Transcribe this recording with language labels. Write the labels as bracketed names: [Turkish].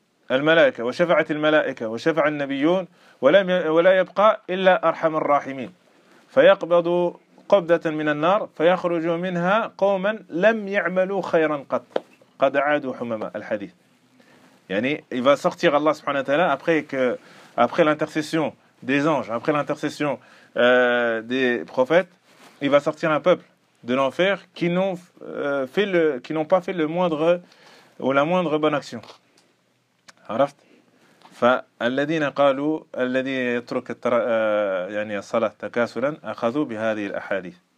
[Arabic] الملائكة وشفع النبيون ولا يبقى إلا أرحم الراحمين فيقبض قبضة من النار فيخرج منها قوما لم يعملوا خيرا قد عادوا حمما الحديث يعني [French] il va sortir Allah subhanahu wa ta'ala après l'intercession des anges après l'intercession des prophètes il va sortir un peuple de l'enfer qui n'ont fait le, qui n'ont pas fait le moindre ou la moindre bonne action. [Arabic] عرفت؟ فالذين قالوا الذي يترك يعني الصلاة تكاسلا أخذوا بهذه الأحاديث.